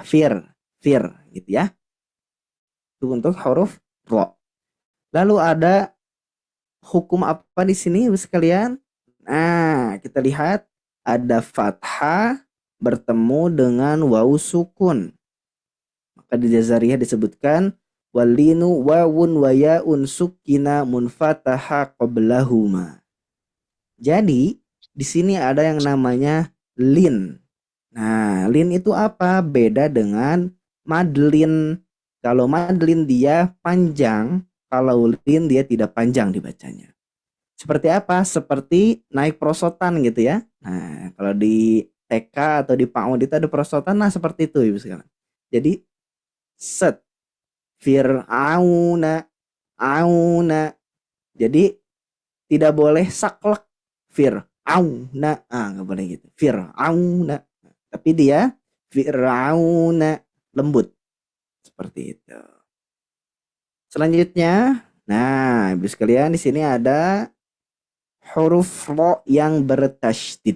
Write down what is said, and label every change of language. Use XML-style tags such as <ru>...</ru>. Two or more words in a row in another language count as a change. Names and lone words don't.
<id>Fir gitu ya. Itu untuk huruf ro. Lalu ada hukum apa di sini sekalian? Nah, kita lihat ada fathah bertemu dengan wawu sukun. Maka di Jazariyah disebutkan</id> <ar>واللين واو وياء سكنا انفتاح قبلهما.</ar> <id>Jadi di sini ada yang namanya lin. Nah, lin itu apa? Beda dengan madlin. Kalau madlin dia panjang, kalau lin dia tidak panjang dibacanya. Seperti apa? Seperti naik prosotan gitu ya. Nah, kalau di TK atau di PAUD itu ada prosotan, nah seperti itu Ibu sekalian. Jadi set fir'auna auna. Jadi tidak boleh saklek fir'auna. Nggak boleh gitu. Fir'auna. Tapi dia fir'auna lembut. Seperti itu. Selanjutnya, nah, Ibu sekalian di sini ada huruf ro yang bertasydid.</id>